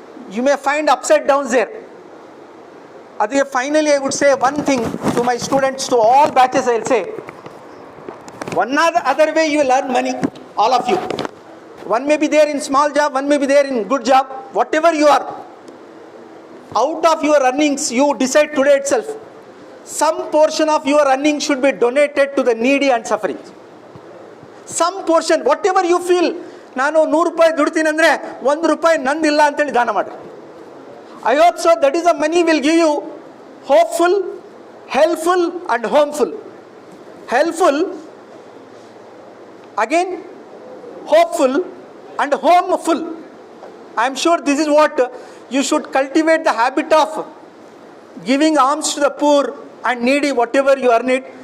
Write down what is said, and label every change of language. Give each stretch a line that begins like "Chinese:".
English: You may find upside downs there. Adhe finally I would say one thing to my students, to all batches I will say, one other way you will earn money, all of you. One may be there in small job, one may be there in good job, whatever you are. Out of your earnings, you decide today itself, some portion of your earnings should be donated to the needy and suffering. Some portion, whatever you feel,
Kannada: ನಾನು 100 ರೂಪಾಯಿ ದುಡ್ತೀನಿ ಅಂದರೆ 1 ರೂಪಾಯಿ ನಂದಿಲ್ಲ ಅಂತೇಳಿ ದಾನ ಮಾಡಿ.
English: I hope so that is the money will give you hopeful, helpful and homeful. Helpful, again hopeful and homeful. I am sure this is what you should cultivate, the habit of giving alms to the poor and needy, whatever you earn it.